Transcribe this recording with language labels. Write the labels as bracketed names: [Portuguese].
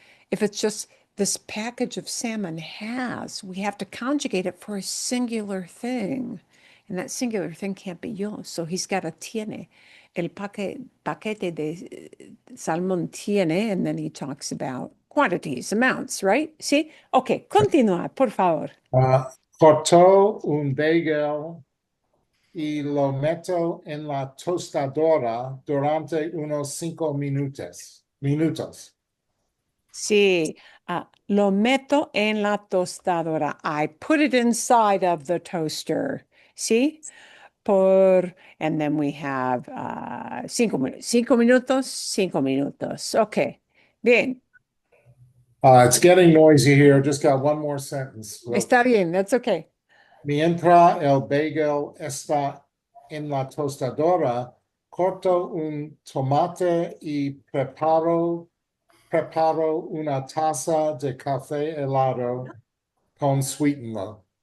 [English] If it's just this package of salmon we have to conjugate it for a singular thing. And that singular thing can't be yo. So he's got a tiene. [Spanish] El paquete de salmón tiene, [English] and then he talks about quantities, amounts, right? See? [Spanish] Okay, continúa, por favor. Corto un bagel y lo meto en la tostadora durante unos 5 minutos. Sí, lo meto en la tostadora. [English] I put it inside of the toaster. See? And then we have [Spanish] 5 minutos, 5 minutos, 5 minutos. [English] Okay, bien. It's getting noisy here. Just got one more sentence. [Spanish] Está bien, [English] that's okay. [Spanish] Mientras el bagel está en la tostadora, corto un tomate y preparo una taza de café helado con sweetener.